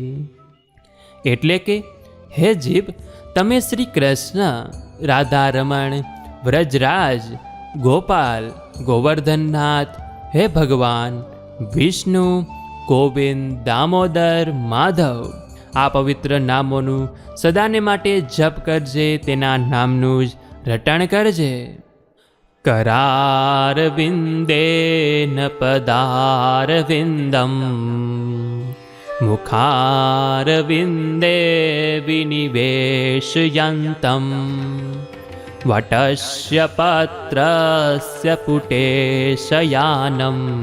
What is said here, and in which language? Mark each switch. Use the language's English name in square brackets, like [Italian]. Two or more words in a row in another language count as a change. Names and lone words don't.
[Gujarati] એટલે કે હે જીભ, તમે શ્રી કૃષ્ણ, રાધા રમણ, વ્રજરાજ, ગોપાલ, ગોવર્ધનનાથ, હે ભગવાન વિષ્ણુ, ગોવિંદ, દામોદર, માધવ આ પવિત્ર નામોનું સદાને માટે જપ કરજે, તેના નામનું જ રટણ કરજે. [Sanskrit] करारविन्देन पदारविन्दं मुखारविन्दे विनिवेशयन्तं वटस्य पत्रस्य पुटे शयानं